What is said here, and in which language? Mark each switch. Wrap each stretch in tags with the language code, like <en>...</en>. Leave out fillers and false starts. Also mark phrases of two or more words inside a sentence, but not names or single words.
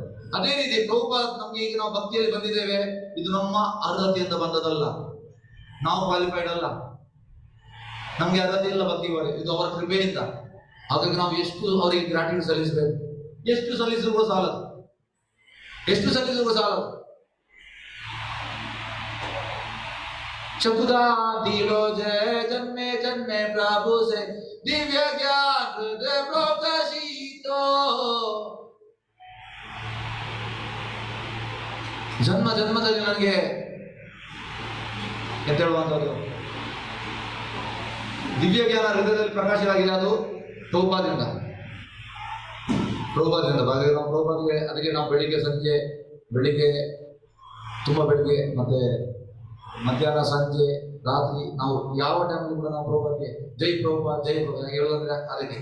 <kn>ಅದೇ ರೀತಿ ಪ್ರಭುಪಾದ್ ನಮ್ಗೆ ಈಗ ನಾವು ಭಕ್ತಿಯಲ್ಲಿ ಬಂದಿದ್ದೇವೆ, ಇದು ನಮ್ಮ ಅರ್ಹತೆಯಿಂದ ಬಂದದಲ್ಲ, ನಾವು ಕ್ವಾಲಿಫೈಡ್ ಅಲ್ಲ, ನಮ್ಗೆ ಅರ್ಹತೆ ಇಲ್ಲ ಭಕ್ತಿ ಬರೀ, ಇದು ಅವರ ಕೃಪೆಯಿಂದ. ಹಾಗಾಗಿ ನಾವು ಎಷ್ಟು ಅವರಿಗೆ ಗ್ರಾಟಿಟ್ಯೂಡ್ ಸಲ್ಲಿಸಬೇಕು, ಎಷ್ಟು ಸಲ್ಲಿಸಿದ್ರು ಸಾಲದು, ಎಷ್ಟು ಸಲ್ಲಿಸಿದ್ರು ಸಾಲದು.</kn> <bn>চকুদা দিলো জয় জন্মে জন্মে প্রভু সে দিব্য জ্ঞান হৃদয় প্রকাশিতো.</bn> <kn>ಜನ್ಮ ಜನ್ಮದಲ್ಲಿ ನನಗೆ ಎಂತ ಹೇಳುವಂಥದ್ದು ದಿವ್ಯ ಜ್ಞಾನ ಹೃದಯದಲ್ಲಿ ಪ್ರಕಾಶವಾಗಿದೆ. ಅದು ಪ್ರಭುಪಾದದಿಂದ. ಹಾಗಾಗಿ ನಾವು ಪ್ರಭುಪಾದಿಗೆ, ಅದಕ್ಕೆ ನಾವು ಬೆಳಿಗ್ಗೆ ಸಂಜೆ, ಬೆಳಿಗ್ಗೆ ತುಂಬ ಬೆಳಿಗ್ಗೆ ಮತ್ತೆ ಮಧ್ಯಾಹ್ನ ಸಂಜೆ ರಾತ್ರಿ ನಾವು ಯಾವ ಟೈಮಲ್ಲಿ ಕೂಡ ನಾವು ಪ್ರಭುಪಾದಿಗೆ ಜೈ ಪ್ರಭುಪಾದ್ ಜೈ ಪ್ರಭುಪಾದ್ ಹೇಳೋದಂದ್ರೆ ಅದಕ್ಕೆ.</kn>